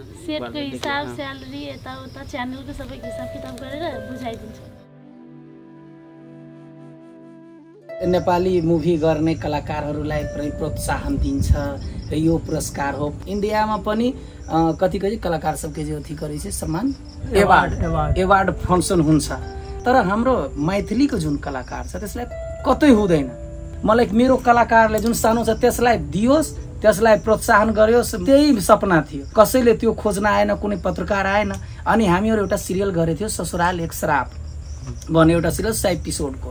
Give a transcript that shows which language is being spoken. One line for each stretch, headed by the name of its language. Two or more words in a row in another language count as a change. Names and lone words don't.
Nepali: सेटको हिसाब, स्यालेरी, यताउता च्यानलको सबै हिसाब किताब गरेर बुझाइदिन्छ। नेपाली मुभी गर्ने कलाकारहरूलाई पनि प्रोत्साहन दिन्छ, यो पुरस्कार हो। इन्डियामा पनि कति कलाकार
Maithili: सबके जो अथी करे छे
Nepali: सम्मान एवार्ड फंक्सन हुन्छ, तर हाम्रो मैथिलीको जुन कलाकार छ त्यसलाई कतै हुँदैन। मलाई मेरो कलाकारले जुन सानो छ त्यसलाई दियोस्, त्यसलाई प्रोत्साहन गरियोस्, त्यही सपना थियो। कसैले त्यो खोज्न आएन, कुनै पत्रकार आएन। अनि हामीहरू एउटा सिरियल गरेको थियो ससुराल एक श्राप भन्ने एउटा सिरियल 100 एपिसोडको।